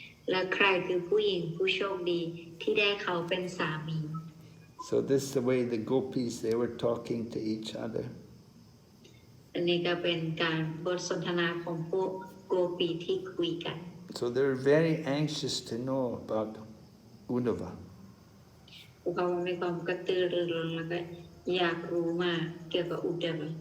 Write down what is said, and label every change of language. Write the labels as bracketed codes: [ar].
[th] และใครคือผู้หญิงผู้โชคดีที่ได้เขาเป็นสามี [en] So this is the way the gopis, they were talking to each other. [th] อันนี้ก็เป็นการบทสนทนาของพวกโกปีที่คุยกัน [en] So they're very anxious to know about Uddhava. [th] พวกเขามีความกระตือรือร้นแล้วก็อยากรู้มากเกี่ยวกับอุดร